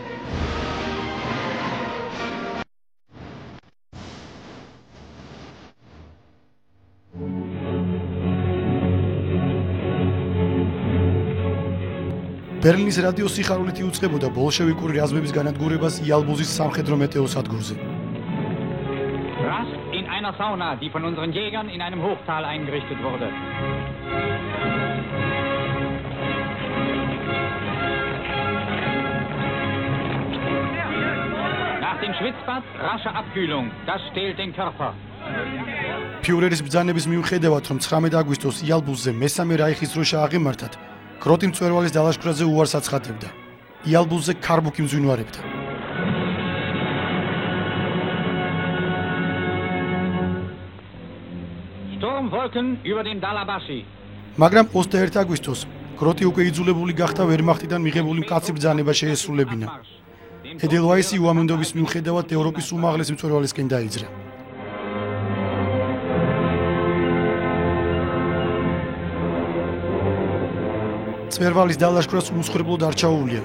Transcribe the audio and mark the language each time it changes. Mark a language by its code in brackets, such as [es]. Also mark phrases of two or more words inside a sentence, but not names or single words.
[ka] ბერლინის რადიო სიხარულით იუწყებოდა ბოლშევიკური რაზმების განადგურებას იალბუზის სამხედრო მეტეო სადგურზე. [de] Rast in einer Sauna, die von unseren Jägern in einem Hochtal eingerichtet wurde. Nach dem Schwitzbad rasche Abkühlung, das stählt den Körper. [ka] ფიურერის ბრძანების მიუხედავად, რომ 19 აგვისტოს იალბუზზე მესამე რაიხის დროშა აღემართათ, გროტი მწვერვალის დალაშქვრაზე უარს აცხადებდა. იალბუზზე ქარბუქი მძვინვარებდა. [de] Sturmwolken über den Dalabashi. [ka] მაგრამ 21 აგვისტოს გროტი უკვე იძულებული გახდა ვერმახტიდან მიღებული მკაცრი ბრძანება შეესრულებინა. ედელვაისი უამონდობის მიუხედავად ევროპის უმაღლეს მწვერვალისკენ დაიძრა. მწვერვალის დალაშქვრას უმსხვერპლოდ არ ჩაუვლია.